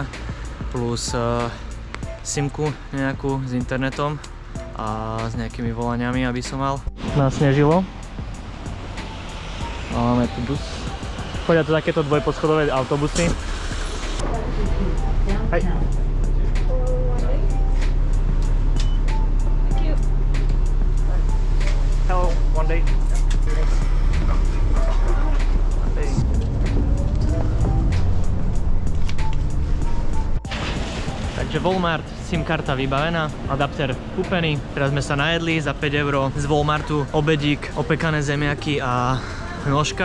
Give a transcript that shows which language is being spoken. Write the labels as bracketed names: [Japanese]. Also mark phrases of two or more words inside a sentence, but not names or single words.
[Slovak] Plus simku nejakú s internetom a s nejakými volaniami, aby som mal. Nasnežilo. A máme tu bus. Chodia tu takéto dvojposchodové autobusy. Hej. [English] Hello, one day. [Slovak] Takže Walmart, SIM karta vybavená, adapter kúpený. Teraz sme sa najedli za 5 € z Walmartu, obedík, opekané zemiaky a nôžka.